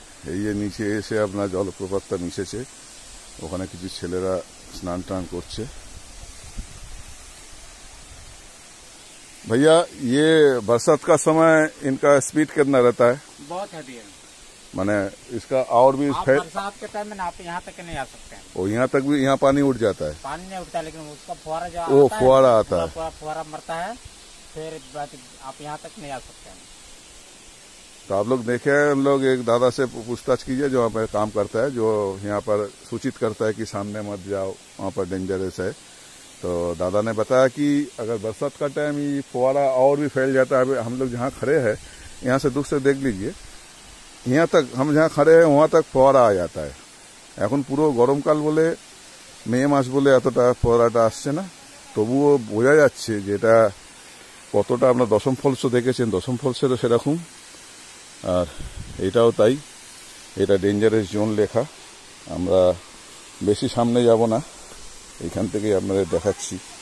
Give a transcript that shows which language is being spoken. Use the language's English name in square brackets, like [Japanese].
[Bangla] এই যে নিচে এসে আপনার জলপ্রপাতটা মিশেছে, ওখানে কিছু ছেলেরা স্নান টান করছে। [Hindi] भैया ये बरसात का समय इनका स्पीड कितना रहता है? बहुत है। माने इसका और भी बरसात के टाइम में आप यहाँ तक नहीं आ सकते हैं। और यहाँ तक भी, यहाँ पानी उठ जाता है? पानी नहीं उठता, लेकिन उसका फुहारा जो वो फुहारा आता है, फुहारा मरता है, फिर आप यहाँ तक नहीं आ सकते हैं। तो आप लोग देखे हैं, हम लोग एक दादा से पूछताछ कीजिए जो वहाँ पर काम करता है, जो यहाँ पर सूचित करता है कि सामने मत जाओ, वहाँ पर डेंजरस है। तो दादा ने बताया कि अगर बरसात का टाइम ये फुहारा और भी फैल जाता है। हम लोग जहाँ खड़े हैं, यहाँ से दूर से देख लीजिए, यहाँ तक हम जहाँ खड़े हैं वहाँ तक फुहारा आ जाता है। [Bangla] এখন পুরো গরমকাল বলে, মে মাস বলে এতটা ফোয়ারাটা আসছে না, তবুও বোঝা যাচ্ছে যে এটা কতটা। আপনার দশম ফলসও দেখেছেন, দশম ফলসেরও সেরকম, আর এটাও তাই। এটা ডেঞ্জারাস জোন লেখা। আমরা বেশি সামনে যাব না, এইখান থেকে আপনাদের দেখাচ্ছি।